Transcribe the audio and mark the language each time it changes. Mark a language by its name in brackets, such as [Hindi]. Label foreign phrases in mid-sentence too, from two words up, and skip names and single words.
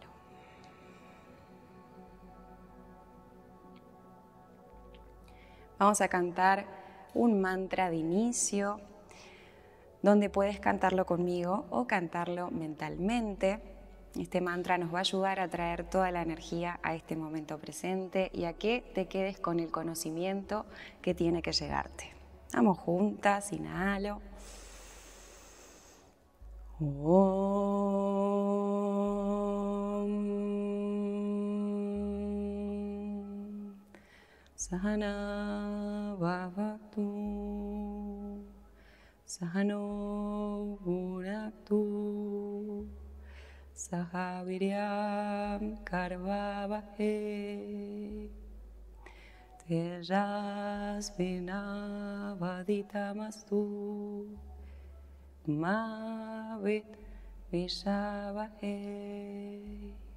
[Spanish] Vamos a cantar un mantra de inicio, donde puedes cantarlo conmigo o cantarlo mentalmente. Este mantra nos va a ayudar a traer toda la energía a este momento presente y a que te quedes con el conocimiento que tiene que llegarte. Vamos juntas, inhalo. [Sanskrit] सह नाववतु सह नौ भुनक्तु सहवीर्यं करवावहै तेजस्विनावधीतमस्तु मा विद्विषावहै.